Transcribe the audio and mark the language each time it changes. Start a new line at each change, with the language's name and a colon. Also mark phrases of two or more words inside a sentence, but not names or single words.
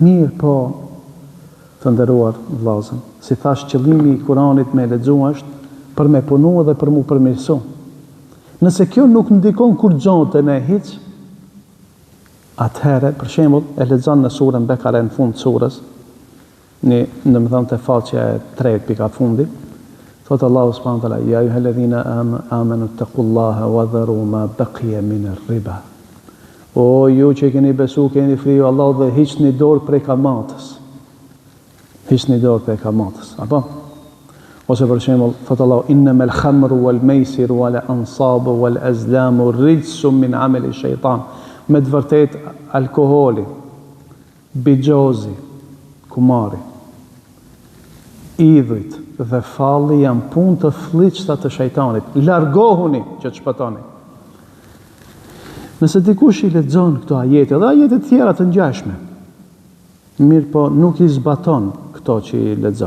Albanian: Mirë, po të nderuar vëllezër, si thash, qëllimi i Kur'anit me lexu është për me punu dhe për mu përmirësu. Nëse kjo nuk ndikon kur gjonte në hiç, atëherë, për shembull, e lexon në surën Bekare në fund të surës, në më thonë të faqja e 3 pika fundi, thotë Allahu
Arabic: سبحانه وتعالى يا أيها الذين آمنوا اتقوا الله وذروا ما بقي من الربا.
Albanian: O ju që keni besu, keni friju Allah dhe hiqni dorë prej kamatës. hiqni dorë prej kamatës, apo? Ose për shembull, thot Allah,
Arabic: إنما الخمر والميسر والأنصاب والأزلام رجس من عمل الشيطان.
Albanian: Me të vërtet alkoholi, bigjozi, kumari, idhujt dhe falli janë punë të fllihshta të shejtanit. Largohuni që të shpëtoni. Nëse dikush i lexon këto ajete dhe ajete tjera të ngjashme, mirë po nuk i zbaton këto që i lexon.